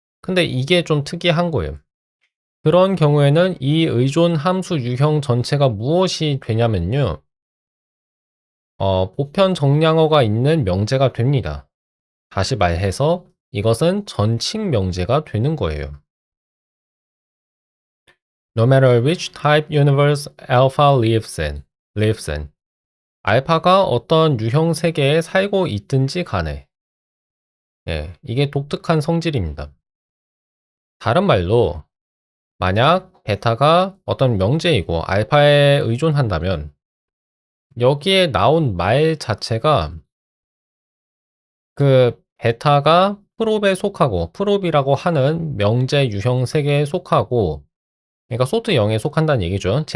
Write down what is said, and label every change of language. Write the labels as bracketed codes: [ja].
[ko] 근데 이게 좀 특이한 거예요. 그런 경우에는 이 의존 함수 유형 전체가 무엇이 되냐면요. 보편 정량어가 있는 명제가 됩니다. 다시 말해서 이것은 전칙 명제가 되는 거예요. [en] No matter which type universe alpha lives in. [ko] 알파가 어떤 유형 세계에 살고 있든지 간에. 예, 이게 독특한 성질입니다. 다른 말로 만약 베타가 어떤 명제이고 알파에 의존한다면 여기에 나온 말 자체가 그 베타가 프롭에 속하고 프롭이라고 하는 명제 유형 세계에 속하고 그러니까 sort 0에 속한다는 얘기죠.